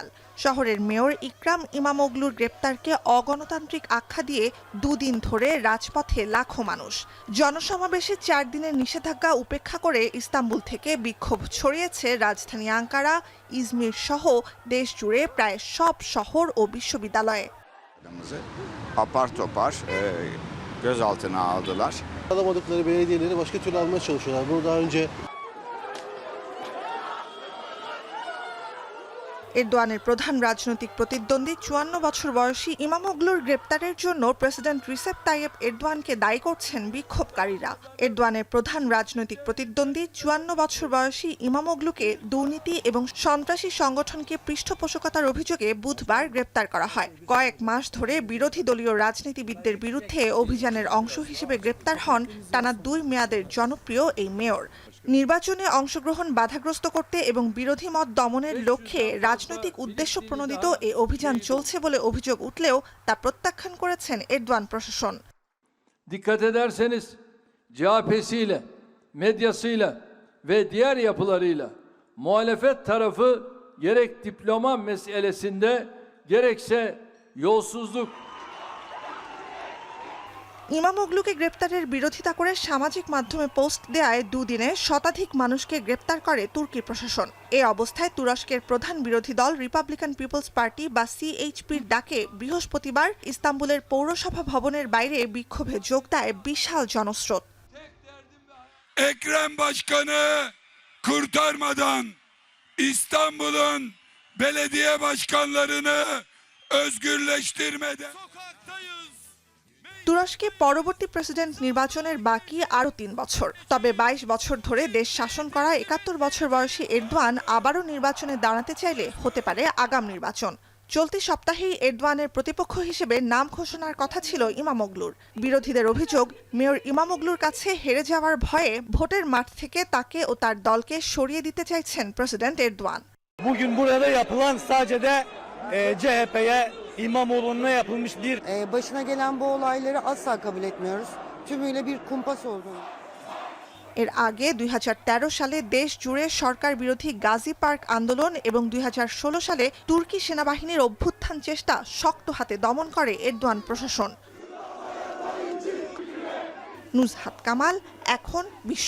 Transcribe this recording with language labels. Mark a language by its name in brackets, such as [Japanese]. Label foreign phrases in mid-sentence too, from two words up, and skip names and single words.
[Bangla] শহরের মেয়র ইকরাম ইমামোগলুর গ্রেপ্তারকে অগণতান্ত্রিক আখ্যা দিয়ে দুদিন ধরে রাজপথে লাখো মানুষ। জনসমাবেশে 4 দিনের নিষেধাজ্ঞা উপেক্ষা করে ইস্তাম্বুল থেকে বিক্ষোভ ছড়িয়েছে রাজধানী আঙ্কারা, ইজমির সহ দেশ জুড়ে প্রায় সব শহর ও বিশ্ববিদ্যালয়ে। [Turkish] Apar topar gözaltına aldılar. Alamadıkları belediyeleri başka türlü almaya çalışıyorlar. Bunu daha önce [Bangla] এরদোয়ানের প্রধান রাজনৈতিক প্রতিদ্বন্দ্বী 54 বছর বয়সী ইমামোগলুর গ্রেপ্তারের জন্য প্রেসিডেন্ট রিসেপ তাইয়েপ এরদোয়ানকে দায়ী করছেন বিক্ষোভকারীরা। এরদোয়ানের প্রধান রাজনৈতিক প্রতিদ্বন্দ্বী 54 বছর বয়সী ইমামোগলুকে দুর্নীতি এবং সন্ত্রাসী সংগঠনকে পৃষ্ঠপোষকতার অভিযোগে বুধবার গ্রেপ্তার করা হয়। কয়েক মাস ধরে বিরোধী দলীয় রাজনীতিবিদদের বিরুদ্ধে অভিযানের অংশ হিসেবে গ্রেপ্তার হন টানা 2 মেয়াদের জনপ্রিয় এই মেয়র। নির্বাচনে অংশগ্রহণ বাধাগ্রস্ত করতে এবং বিরোধী মত দমনের লক্ষ্যে রাজনৈতিক উদ্দেশ্য প্রণোদিত এই অভিযান চলছে বলে অভিযোগ উঠলেও তা প্রত্যাখ্যান করেছেন এরদোয়ান প্রশাসন। [Turkish] Dikkat ederseniz CHP'siyle, medyasıyla ve diğer yapılarıyla muhalefet tarafı gerek diploma meselesinde gerekse yolsuzluk [Bangla] ইমামোগলুকে গ্রেপ্তারের বিরোধিতা করে সামাজিক মাধ্যমে পোস্ট দেয়ায় দুদিনে শতাধিক মানুষকে গ্রেপ্তার করে তুর্কি প্রশাসন। এই অবস্থায় তুরস্কের প্রধান বিরোধী দল রিপাবলিকান পিপলস পার্টি বা CHPর ডাকে বৃহস্পতিবার ইস্তাম্বুলের পৌরসভা ভবনের বাইরে বিক্ষোভে যোগ দেয় বিশাল জনস্রোত। [Turkish] Ekrem Başkan'ı kurtarmadan İstanbul'un belediye başkanlarını özgürleştirmeden [Bangla] তুরস্কে পরবর্তী প্রেসিডেন্ট নির্বাচনের বাকি আরও 3 বছর। তবে 22 বছর ধরে দেশ শাসন করা 71 বছর বয়সী এরদোয়ান আবারও নির্বাচনে দাঁড়াতে চাইলে হতে পারে আগাম নির্বাচন। চলতি সপ্তাহেই এরদোয়ানের প্রতিপক্ষ হিসেবে নাম ঘোষণার কথা ছিল ইমামোগলুর। বিরোধীদের অভিযোগ, মেয়র ইমামোগলুর কাছে হেরে যাওয়ার ভয়ে ভোটের মাঠ থেকে তাকে ও তার দলকে সরিয়ে দিতে চাইছেন প্রেসিডেন্ট এরদোয়ান। [Turkish] Bugün burada yapılan sadece de CHP'ye İmamoğlu'na yapılmış bir başına gelen bu olayları asla kabul etmiyoruz. Tümüyle bir kumpas olduğunu. [Bangla] এর আগে 2013 সালে দেশ জুড়ে সরকার বিরোধী গাজী পার্ক আন্দোলন এবং 2016 সালে তুর্কি সেনাবাহিনীর অভ্যুত্থান চেষ্টা শক্ত হাতে দমন করে এরদোয়ান প্রশাসন। নুজহাত কামাল, এখন বিশ্ব।